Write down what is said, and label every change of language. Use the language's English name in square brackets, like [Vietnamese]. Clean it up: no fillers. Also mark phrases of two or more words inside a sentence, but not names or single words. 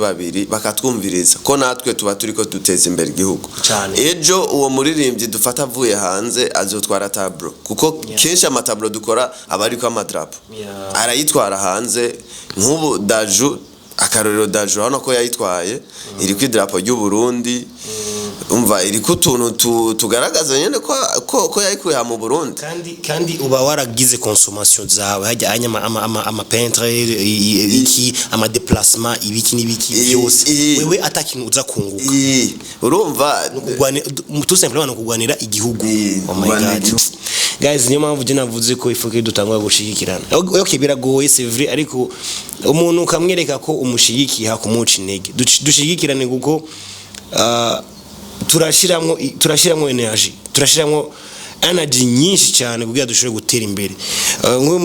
[Rundi] babiri bakatwumviriza ko natwe tuba turiko duteza imbere igihugu ejo uwo muririmbyi dufata avuye hanze azotwara tablo kuko kenshi amatablo dukora aba ariko amadrapo arayitwara hanze nk'ubu Dadju akarorero Dadju hano ko yayitwaye iri ku idrapo ry'u Burundi umva iri ku tuntu tugaragaza nyene ko yayikuye mu Burundi kandi uba waragize consommation zawe hajya ama peintre iki ama déplacement ibiki nibiki byose wewe atakintu uza kunguka urumva [French] tout simplement [Rundi] kugwanira igihugu [English] oh my god guys [Rundi] niyo mpamvu je navuze ko ifoke dutangwa gushigikirana okay biragoye [French] c'est vrai [Rundi] ariko umuntu kamwereka ko umushigikiye hakumuca intege dushigikirane kuko turashiramwo energy turashiramwo energy nyinshi cyane kugira dushobore gutera imbere nk'uyu